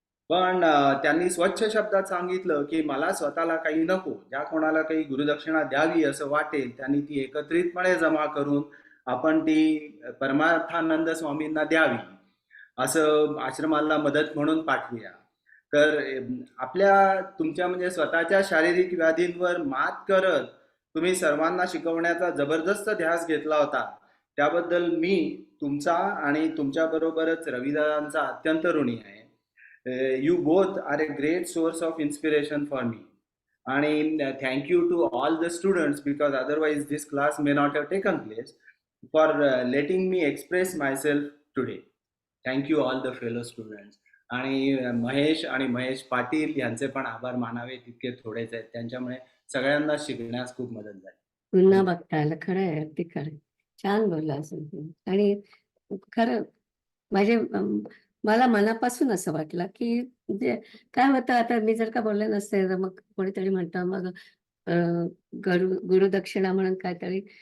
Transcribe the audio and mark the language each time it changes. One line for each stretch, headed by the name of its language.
Marathi: पण त्यांनी स्वच्छ शब्दात सांगितलं की मला स्वतःला काही नको, ज्या कोणाला काही गुरुदक्षिणा द्यावी असं वाटेल त्यांनी ती एकत्रितपणे जमा करून आपण ती परमार्थानंद स्वामींना द्यावी, असं आश्रमाला मदत म्हणून पाठवूया. तर आपल्या तुमच्या म्हणजे स्वतःच्या शारीरिक व्याधींवर मात करत तुम्ही सर्वांना शिकवण्याचा जबरदस्त ध्यास घेतला होता, त्याबद्दल मी तुमचा आणि तुमच्या बरोबरच रविदादांचा अत्यंत ऋणी आहे.
English: You both are a great source of inspiration for me. And thank you to all the students, because otherwise this class may not have taken place, for letting me express myself today. Thank you all the fellow students.
Marathi: आणि महेश आणि महेश पाटील यांचे पण आभार मानावे तितके थोडेच आहेत. त्यांच्यामुळे सगळ्यांना शिकण्यास खूप मदत झाली. पुन्हा बघता आलं. खरं आहे, अगदी खरं आहे. छान बोलला असं तुम्ही. आणि खरं माझे मला मनापासून असं वाटलं की म्हणजे काय होतं, आता मी जर का बोलले नसते तर मग कोणीतरी म्हणतं मग गुरुदक्षिणा म्हणून काहीतरी.